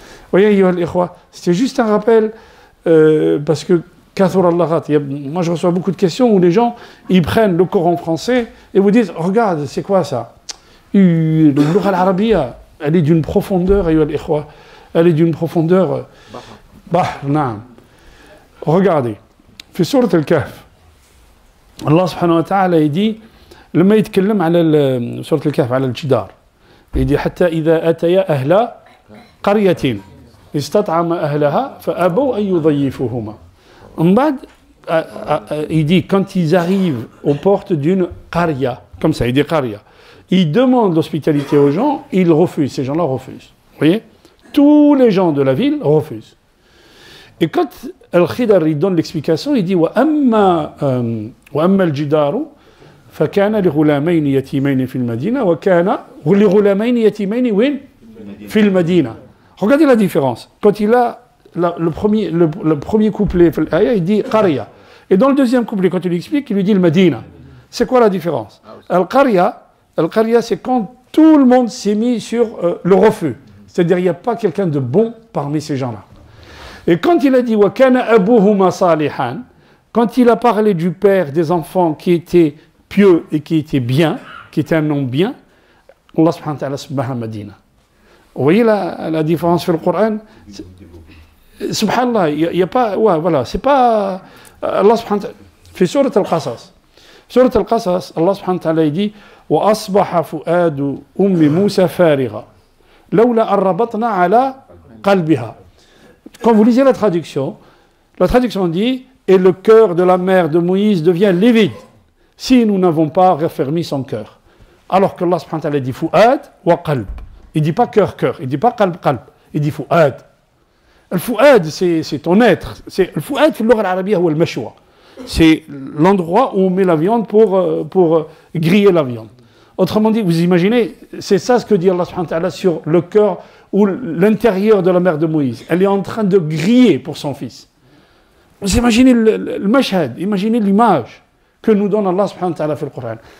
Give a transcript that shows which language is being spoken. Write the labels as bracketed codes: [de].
[fr] Vous voyez, c'était juste un rappel, parce que moi je reçois beaucoup de questions où les gens ils prennent le Coran français et vous disent regarde, c'est quoi ça? Le Lugha al-Arabiyya, elle est d'une profondeur, elle est d'une profondeur. [ar] Regardez, في سورة الكهف الله سبحانه وتعالى يدي لما يتكلم على سورة الكهف على الجدار يدي حتى إذا أتيا أهل قرية استطعم أهلها فأبوا أن يضيفوهما. [fr] En bas, il dit quand ils arrivent aux portes d'une qarya, comme ça, il dit qarya. Ils demandent l'hospitalité aux gens, ils refusent, ces gens-là refusent. Vous voyez? Tous les gens de la ville refusent. Et quand Al-Khidr donne l'explication, il dit [ar] وَأَمَّا الْجِدَارُ فَكَانَ لِغُلَامَيْنِ يَتِيمَيْنِ فِي الْمَدِينَةِ وَكَانَ لِغُلَامَيْنِ يَتِيمَيْنِ وين فِي الْمَدِينَةِ. [fr] Regardez la différence. Quand il a le premier couplet, il dit Qarya. Et dans le deuxième couplet, quand il lui explique, il lui dit le Medina. C'est quoi la différence? Al-Qarya, c'est quand tout le monde s'est mis sur le refus. C'est-à-dire il n'y a pas quelqu'un de bon parmi ces gens-là. Et quand il a dit [ar] وَكَانَ أَبُوهُمَا صَالِحًا, [fr] quand il a parlé du père des enfants qui était pieux et qui était bien, qui était un homme bien, Allah subhanahu wa ta'ala subhanahu Medina. Vous voyez la différence sur le Coran? Subhanallah, il n'y a pas, ouais, voilà, c'est pas Allah subhanahu wa ta'ala. [ar] في سورة القصص. سورة القصص الله سبحانه وتعالى dit وأصبح فؤاد أم موسى فارغا لولا أن ربطنا على قلبها. [fr] Quand vous lisez la traduction dit et le cœur de la mère de Moïse devient livide si nous n'avons pas raffermi son cœur. Alors que Allah subhanahu wa ta'ala dit fu'ad wa qalb. Il dit pas cœur, il dit pas qalb, il dit fu'ad. Le fu'ad, c'est ton être. [ar] Le fu'ad, في اللغة العربية هو المشوى. [fr] C'est l'endroit où on met la viande pour griller la viande. Autrement dit, vous imaginez, c'est ça ce que dit Allah subhanahu wa ta'ala sur le cœur où l'intérieur de la mère de Moïse, elle est en train de griller pour son fils. Vous imaginez le mashhad, imaginez l'image que nous donne Allah subhanahu wa ta'ala dans le Coran.